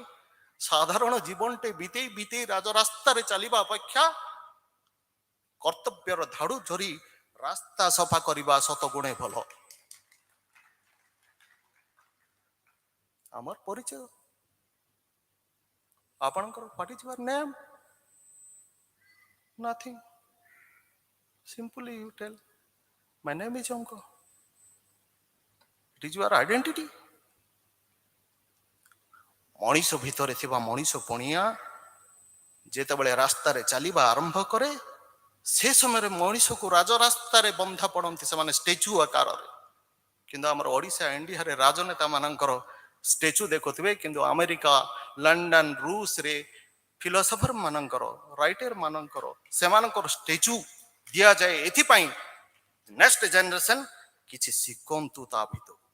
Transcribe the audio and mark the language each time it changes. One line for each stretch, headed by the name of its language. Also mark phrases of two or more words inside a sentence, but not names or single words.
Odia: ସାଧାରଣ ଜୀବନଟେ ବିତେଇ ବିତେଇ ରାଜରାସ୍ତାରେ ଚାଲିବା ଅପେକ୍ଷା କର୍ତ୍ତବ୍ୟର ଧାଡୁ ଧରି ରାସ୍ତା ସଫା କରିବା ଶତଗୁଣେ ଭଲ। ଆମର ପରିଚୟ, ଆପଣଙ୍କର
English: what is your name? Nothing. Simply you tell, my name is Onko. It is your identity.
Odia: ମଣିଷ ଭିତରେ ଥିବା ମଣିଷ ପଣିଆ ଯେତେବେଳେ ରାସ୍ତାରେ ଚାଲିବା ଆରମ୍ଭ କରେ, ସେ ସମୟରେ ମଣିଷକୁ ରାଜରାସ୍ତାରେ ବନ୍ଧା ପଡ଼ନ୍ତି ସେମାନେ ଷ୍ଟାଚ୍ୟୁ ଆକାରରେ। କିନ୍ତୁ ଆମର ଓଡ଼ିଶା ଇଣ୍ଡିଆରେ ରାଜନେତା ମାନଙ୍କର ଷ୍ଟାଚ୍ୟୁ ଦେଖୁଥିବେ, କିନ୍ତୁ ଆମେରିକା, ଲଣ୍ଡନ, ରୁଷରେ ଫିଲୋସଫର ମାନଙ୍କର, ରାଇଟର ମାନଙ୍କର ସେମାନଙ୍କର ଷ୍ଟାଚ୍ୟୁ ଦିଆଯାଏ ଏଥିପାଇଁ
English: next generation
Odia: କିଛି ଶିଖନ୍ତୁ ତା ଭିତରୁ।